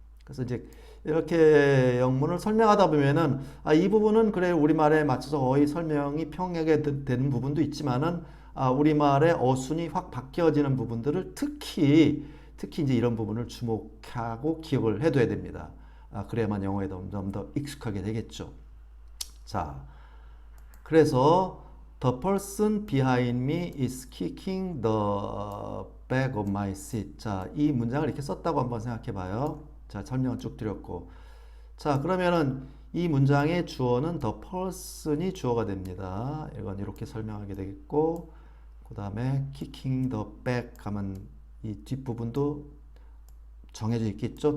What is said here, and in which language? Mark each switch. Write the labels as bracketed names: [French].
[Korean] 그래서 이제 이렇게 영문을 설명하다 보면은 이 부분은 그래 우리말에 맞춰서 거의 설명이 평하게 되는 부분도 있지만은 우리말의 어순이 확 바뀌어지는 부분들을 특히 이제 이런 부분을 주목하고 기억을 해둬야 됩니다. 그래야만 영어에 좀 더 익숙하게 되겠죠. 자, 그래서 [English] the person behind me is kicking the back of my seat. [Korean] 자, 이 문장을 이렇게 썼다고 한번 생각해 봐요. 자, 설명을 쭉 드렸고. 자, 그러면은 이 문장의 주어는 the person이 주어가 됩니다. 이건 이렇게 설명하게 되겠고, 그 다음에 kicking the back 하면 이 뒷부분도 정해져 있겠죠.